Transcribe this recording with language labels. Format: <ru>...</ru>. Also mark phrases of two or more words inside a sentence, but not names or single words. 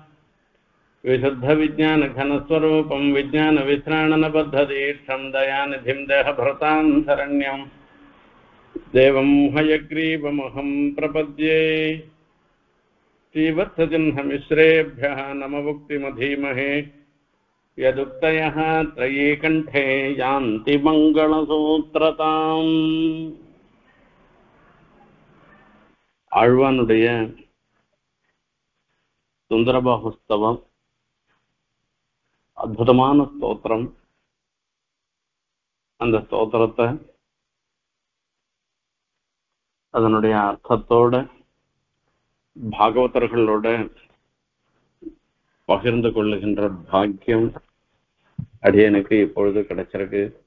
<sa>विशुद्धविज्ञानघनस्वरूपं विज्ञानविश्राणनबद्धदीक्षं दयानिधिं देहभृतां शरण्यं देवं हयग्रीवमहं प्रपद्ये। श्रीवत्सचिह्नमिश्रेभ्यः नममुक्तिमधीमहे यदुक्तयः त्रयीकण्ठे यान्ति मङ्गलसूत्रताम्।</sa> <ta>ஆழ்வானுடைய சுந்தரபாகுஸ்தவம் அற்புதமான ஸ்தோத்திரம். அந்த ஸ்தோத்திரத்தை அதனுடைய அர்த்தத்தோட பாகவதர்களோட பகிர்ந்து கொள்ளுகின்ற பாக்கியம் அடியனுக்கு இப்பொழுது கிடைச்சிருக்கு.</ta>